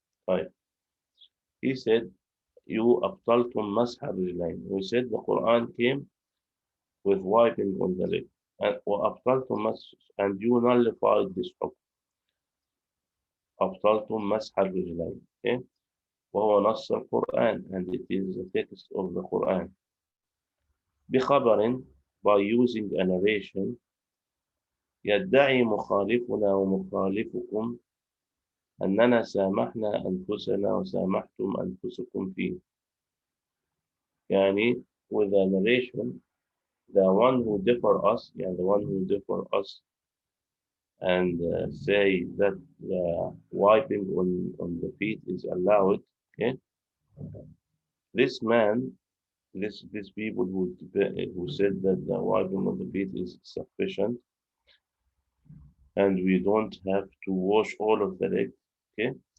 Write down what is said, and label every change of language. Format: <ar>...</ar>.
<en>Right. He said, you</en> <ar>أبطلتم مسح الرجلين.</ar> <en>We said the Quran came with wiping on the leg.</en> <ar>وأبطلتم مسح,</ar> <en>and you nullified this حكم.</en> <ar>أبطلتم مسح الرجلين. Okay? وهو نص القرآن,</ar> <en>and it is the text of the Quran.</en> <ar>بخبر,</ar> <en>by using a narration,</en> <ar>يدعي مخالفنا ومخالفكم أننا سامحنا أنفسنا وسامحتم أنفسكم فيه.</ar> <en>يعني with a narration, the one who differ us, yeah, the one who differ us and say that the wiping on the feet is allowed, okay? This man, these people who said that the wiping on the feet is sufficient and we don't have to wash all of the leg, okay?</en>